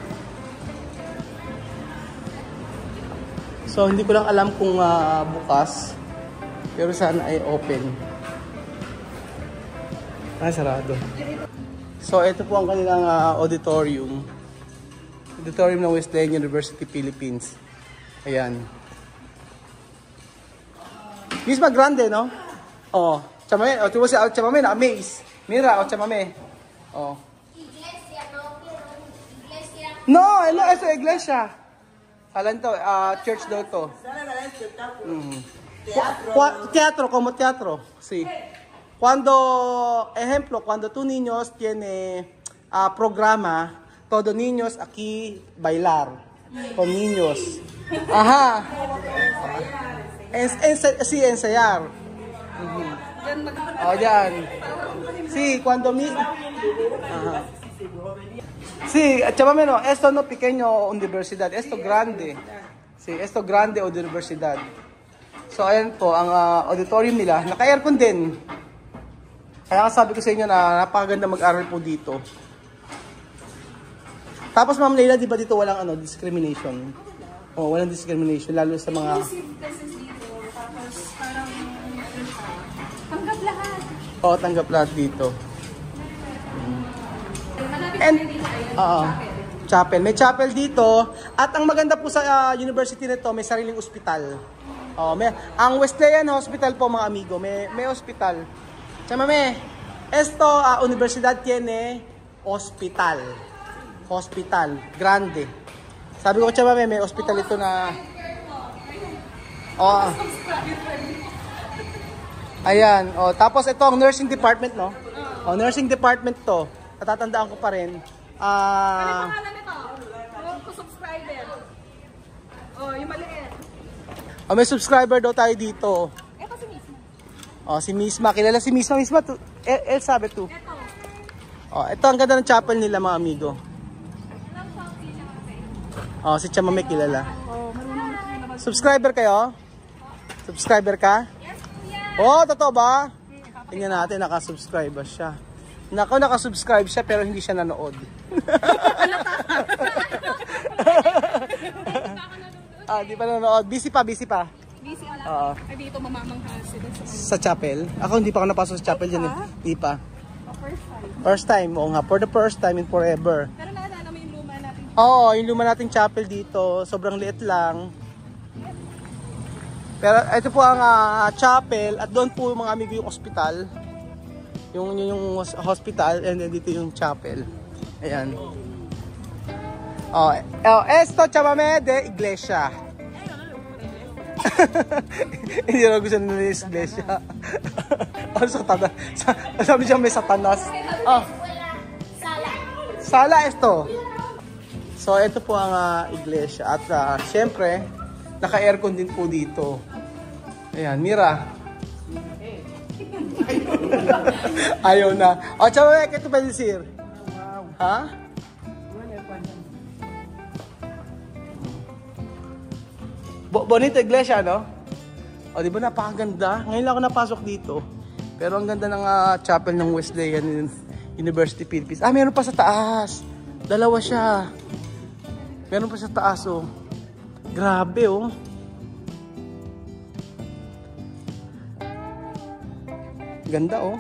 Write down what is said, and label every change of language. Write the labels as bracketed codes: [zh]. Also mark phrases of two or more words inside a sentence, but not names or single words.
[tl] So hindi ko lang alam kung bukas, pero sana ay open. Sarado. So ito po ang kanilang auditorium ng Wesleyan University Philippines. Ayan. [es] Misma grande, no? Oh, chamame, tuvo si chamame na amaze. Mira, chamame. Oh. Iglesia, no, pero iglesia. No, no, eso iglesia. [tl] Alam to, church daw to. [es] Teatro, como teatro. Sí. Ejemplo, cuando tu niños tiene programa, todo niños aquí bailar con niños. Ajá. Sí, ensayar. Oh, yan. Sí, cuando Ajá. Sí, chámame no, esto no pequeño universidad, esto grande. Sí, esto grande universidad. [tl] So, ayan po, ang auditorium nila, naka-aircon din. Kaya sabi ko sa inyo na napakaganda mag-aral po dito. Tapos Ma'am Leila, di ba dito walang discrimination? Oh, walang discrimination, lalo sa mga... Tapos parang tanggap lahat. Oo, tanggap lahat dito. And, chapel. May chapel dito. At ang maganda po sa university nito, may sariling ospital. Ang Wesleyan Hospital po mga amigo, may hospital. [es] Chamame, esto universidad tiene hospital. Hospital, grande. [tl] Sabi ko chamame, may hospital ito na... Oh. Ayan, tapos ito ang [en] nursing department, [tl] no? [en] Nursing department [tl] to. Natatandaan ko pa rin. ano pangalan nito? Subscriber. Yung maliit. May subscriber daw tayo dito. Ito si Misma. Si Misma. Kilala si Misma. Misma, [es] El sabe tu. [tl] Ito ang ganda ng chapel nila mga amigo. Si Chamame kilala. Subscriber kayo? Subscriber ka? Yes, kuya. Totoo ba? Tingnan natin, nakasubscribe ba siya. Nakasubscribe siya pero hindi siya nanood. Di pa nanood. Busy pa. Busy ala. Ay dito mamamangha sila sa chapel. Ako hindi pa ako napasok sa chapel dyan. Hindi pa. [en] First time. First time, [tl] oo nga. [en] For the first time and forever. [tl] Pero naalala mo yung luma natin. Oo, yung luma nating chapel dito. Sobrang liit lang. Pero ito po ang chapel at doon po mga amigo yung hospital. Yung hospital and then dito yung chapel. Ayan. [es] Esto chamame de iglesia. [tl] Hindi na gusto nila yung iglesia. Satanas. Sabi siya may satanas. [es] Sala esto. [tl] So ito po ang iglesia at syempre naka-aircon din po dito. Ayan, mira. Ayaw na. [es] Chamame, ¿qué te puedes decir? Ha? Bonito iglesia, no? [tl] Di ba napakaganda? Ngayon lang ako napasok dito. Pero ang ganda ng chapel ng Wesleyan University Philippines. Meron pa sa taas. Dalawa siya. Meron pa sa taas, oh. Grabe, oh. Ganda, oh.